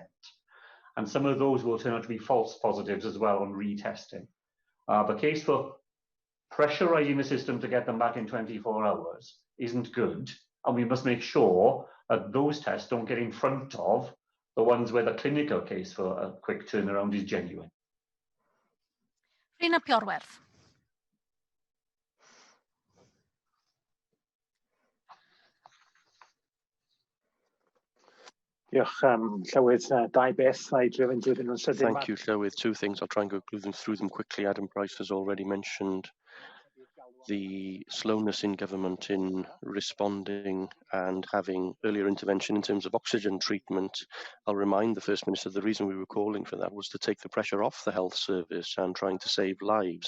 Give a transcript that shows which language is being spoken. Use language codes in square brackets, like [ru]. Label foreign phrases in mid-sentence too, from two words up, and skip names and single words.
[en] And some of those will turn out to be false positives as well on retesting. The case for pressurizing the system to get them back in 24 hours isn't good. And we must make sure that those tests don't get in front of the ones where the clinical case for a quick turnaround is genuine. [cy] Rhina Piorwerth. Diolch, Llywydd, dau beth I drefn nhw'n sydyn. [en] Thank you, Llywydd. Two things. I'll try and go through them quickly. Adam Price has already mentioned the slowness in government in responding and having earlier intervention in terms of oxygen treatment. I'll remind the First Minister the reason we were calling for that was to take the pressure off the health service and trying to save lives.